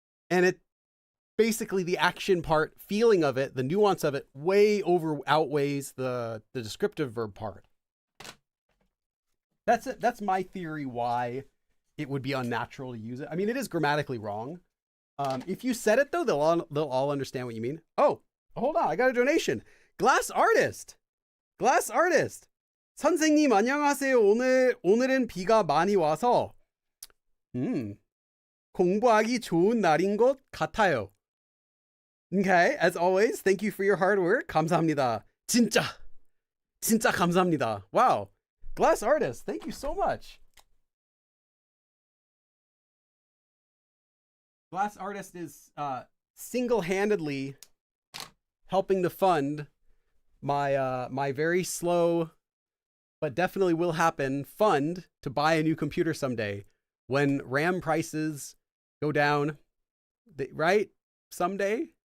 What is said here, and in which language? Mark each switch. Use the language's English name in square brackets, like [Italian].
[English] And it basically, the action part, feeling of it, the nuance of it way outweighs the descriptive verb part. That's it. That's my theory why it would be unnatural to use it. I mean, it is grammatically wrong. If you said it though, they'll all understand what you mean. Oh, hold on, I got a donation. [Korean] Glass Artist. 선생님 안녕하세요. 오늘은 비가 많이 와서 공부하기 좋은 날인 것 같아요. [English] Okay, as always, thank you for your hard work. [Korean] 감사합니다. 진짜 감사합니다. [English] Wow, Glass Artist, thank you so much. Glass Artist is single-handedly helping to fund my very slow, but definitely will happen, fund to buy a new computer someday when RAM prices go down, right? Someday?